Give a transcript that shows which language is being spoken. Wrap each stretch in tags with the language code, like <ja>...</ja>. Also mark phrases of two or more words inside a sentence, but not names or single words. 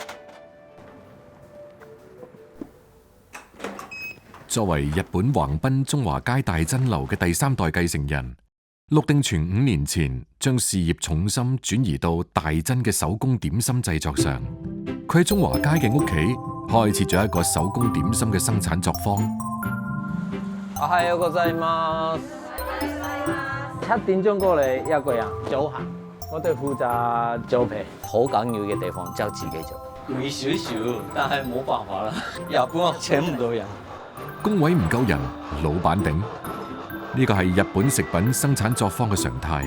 <yue>作為日本橫濱中華街大珍樓嘅第3代繼承人，陸定全5年前將事業重心轉移到大珍嘅手工點心製作上。佢喺中華街嘅屋企開設咗一個手工點心嘅生產作坊。</yue> <ja>おはようございます。</ja> <yue>7 點鐘過嚟一個人，早行。我哋負責做皮，好緊要嘅地方就自己做。攰少少，但係冇辦法啦。日本我請唔到人，工位唔夠人，老闆頂。呢個係日本食品生產作坊嘅常態。</yue>